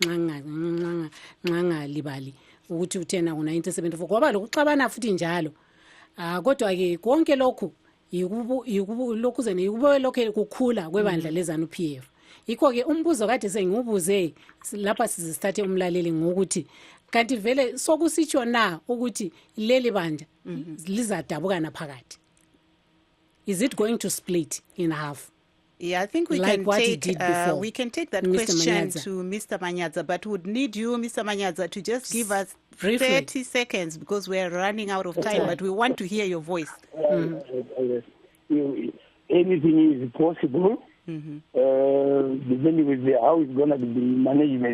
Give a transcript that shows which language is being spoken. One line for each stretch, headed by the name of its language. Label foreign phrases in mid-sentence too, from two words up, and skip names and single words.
North Ndebele: nxa libali ukuthi uthena ku 1974 kwaba lokuxabana futhi njalo kodwa ke konke lokhu lokhuze yikubo lokho kukhula kwebandla lezanu PF ikho ke umbuzo kade sengibuze lapha sizisithathe umlaleli ngokuthi kanti vele sokusitsho na ukuthi leli banja lizadabuka naphakathi.
English: Is it going to split in half? Yeah, I think we can take that question to Mr. Manyadza, but would need you, Mr. Manyadza, to just give us 30 seconds because we are running out of time, but we want to hear your voice. Anything is possible, depending with how it's going to be management.